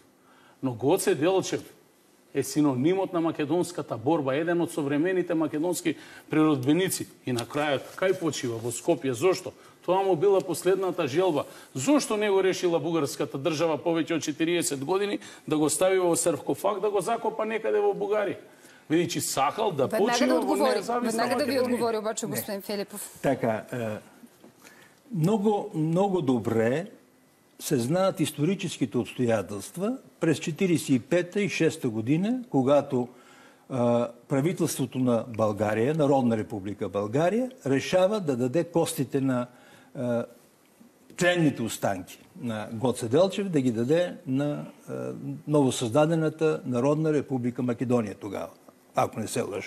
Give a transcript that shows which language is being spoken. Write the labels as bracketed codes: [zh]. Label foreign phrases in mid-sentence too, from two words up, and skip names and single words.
[mk] Но Гоце Делчев е синонимот на македонската борба, еден од современите македонски природбеници. И на крајот, кај почива? Во Скопје. Зошто? Тоа му била последната желба. Зошто не го решила бугарската држава повеќе од 40 години да го стави во саркофаг, да го закопа некаде во Бугарија? Видичи сакал да почива во независна Македонија. [bg] Веднага да ви отговори обаче господин Филипов. Така, Много, много добре се знаят историческите обстоятелства през 1945 и 1946 година, когато правителството на България, Народна република България, решава да даде костите на тленните останки на Гоце Делчев, да ги даде на новосъздадената Народна република Македония тогава, ако не се лъжа.